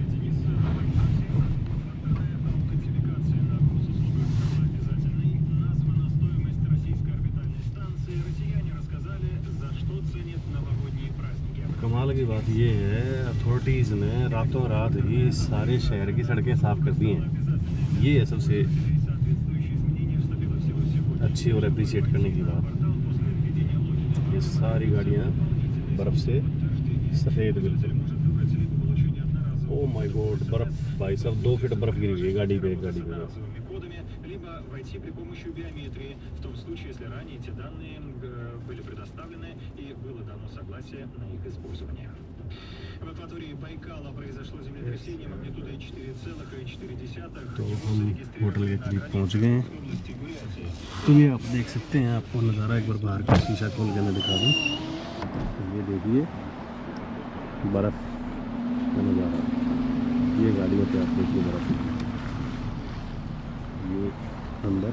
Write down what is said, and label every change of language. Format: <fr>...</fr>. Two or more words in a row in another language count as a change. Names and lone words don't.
<hi>कमाल की बात ये है, अथॉरिटीज़ ने रातों रात ही सारे शहर की सड़कें साफ़ कर दी हैं। ये है सबसे अच्छी और अप्रिशिएट करने की बात। ये सारी गाड़ियाँ बर्फ़ से सफ़ेद बिल्कुल।</hi> <en>Oh my God,</en> <hi>बर्फ़ भाई साहब 2 फीट बर्फ़ गिरी हुई है गाड़ी पे</hi> <ru>войти при помощи биометрии в том случае, если ранее эти данные были предоставлены и было дано согласие на их использование. В акватории Байкала произошло землетрясение магнитудой 4,4.</ru> <hi>तो हम होटल के करीब पहुंच गए हैं। तो ये आप देख सकते हैं, आपको नज़ारा एक बार बाहर का शीशा खोल के मैं दिखा दूँ। ये देखिए बर्फ़ का नज़ारा, ये गाड़ियों पे आप देखिए बर्फ़, ये अंदर।</hi>